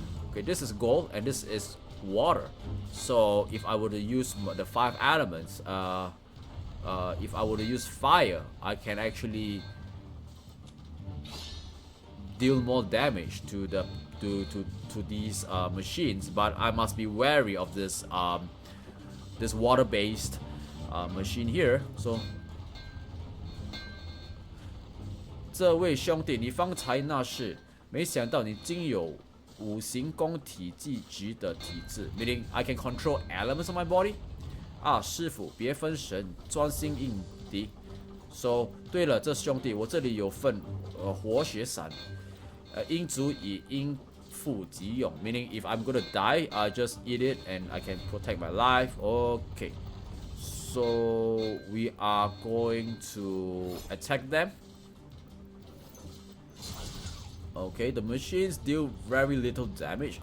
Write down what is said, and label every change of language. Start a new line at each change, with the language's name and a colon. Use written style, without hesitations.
English: Okay, this is gold and this is water. So if I were to use the 5 elements, if I were to use fire, I can actually deal more damage to the to these machines. But I must be wary of this this water-based machine here.
Chinese: So 这位兄弟，你方才那是，没想到你竟有5行宫体技局的体质 ，
English: meaning I can control elements of my body。
Chinese: 啊，师傅，别分神，专心应敌。So， 对了，这兄弟，我这里有份活血散，应足以应付急用。
English: Meaning if I'm gonna die, I just eat it and I can protect my life. Okay. So we are going to attack them. Okay, the machines deal very little damage.